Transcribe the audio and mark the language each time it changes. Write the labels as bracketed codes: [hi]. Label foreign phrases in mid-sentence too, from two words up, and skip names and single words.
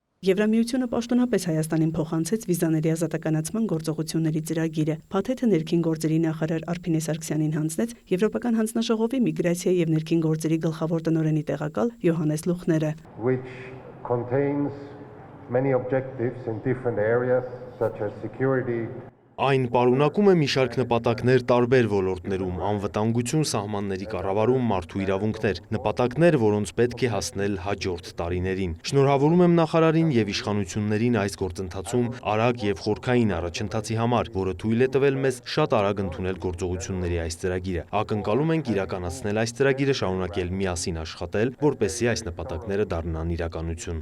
[hy] Եվրամիությունը պաշտոնապես Հայաստանին փոխանցեց վիզաների ազատականացման գործողությունների ծրագիրը։ Փաթեթը ներքին գործերի նախարար Արփինե Սարգսյանին հանձնեց Եվրոպական հանձնաժողովի միգրացիա եւ ներքին գործերի գլխավոր տնօրենի տեղակալ Յոհաննես Լուխները, [en] which contains many objectives in different areas such as security. [hy] Այն պարունակում է մի շարք նպատակներ տարբեր ոլորտներում, անվտանգություն, սահմանների կառավարում, մարդու իրավունքներ, նպատակներ, որոնց պետք է հասնել հաջորդ տարիներին։ Շնորհավորում եմ նախարարին եւ իշխանություններին այս գործընթացում արագ եւ խորքային առաջընթացի համար, որը թույլ է տվել մեզ շատ արագ ընդունել գործողությունների այս ծրագիրը։ Ակնկալում ենք իրականացնել այս ծրագիրը, շարունակել միասին աշխատել, որպեսզի այս նպատակները դառնան իրականություն։